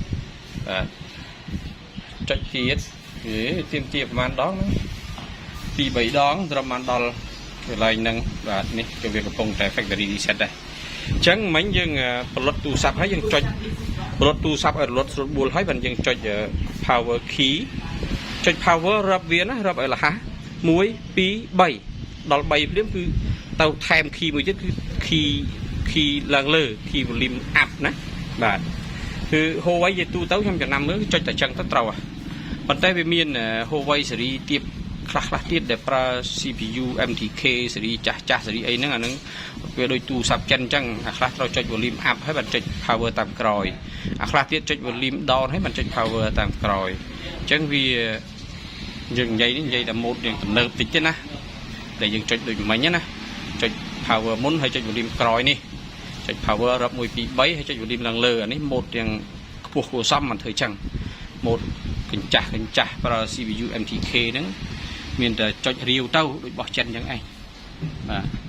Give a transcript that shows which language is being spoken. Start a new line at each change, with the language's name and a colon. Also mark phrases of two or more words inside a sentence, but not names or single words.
Khmer: ចុចទៀតទៀមប្រហែលដងហ្នឹង2 3ដងត្រឹមបានដល់កន្លែងហ្នឹងបាទនេះគឺវាកំពុងតែ
English: factory reset
Khmer: ដែរអញ្ចឹងមិញយើងផលិតទូរស័ព្ទហើយយើងចុចផលិតទូរស័ព្ទឲ្យរលត់ស្រួលបួលហើយបានយើងចុច
English: power key
Khmer: ចុច power រាប់វាណារាប់ឲ្យលះ1 2 3ដល់3ភ្លាមគឺទៅថែម key មួយទៀតគឺ key ឡើងលើ
English: key volume up
Khmer: ណាបាទគឺ Huawei និយាយទូទៅខ្ញុំចំណាំមើលចុចតែចឹង ទៅត្រូវប៉ុន្តែវាមាន Huawei ស៊េរីទៀតខ្លះទៀតដែលប្រើ
English: CPU MTK
Khmer: ស៊េរីចាស់ស៊េរីអីហ្នឹងអាហ្នឹងវាដូចទូរស័ព្ទចិនអញ្ចឹង អាខ្លះត្រូវចុច
English: volume up
Khmer: ហើយបានចុច power តាមក្រោយអាខ្លះទៀតចុច
English: volume down
Khmer: ហើយបានចុច power តាមក្រោយអញ្ចឹងវាយើងនិយាយតែ mode យើងទំនើបតិចទេណាដែលយើងចុចដូចមិញណាចុច power មុនហើយចុច volume ក្រោយនេះចុច power រាប់1 2 3ហើយចុច volume ឡើងលើអានេះ mode ទាំងខ្ពស់គួរសមមិនធ្វើអញ្ចឹង mode កញ្ចាស់ប្រើ
English: CPU MTK
Khmer: ហ្នឹងមានតែចុចរាវទៅដូចបោះចិនអញ្ចឹងឯងបាទ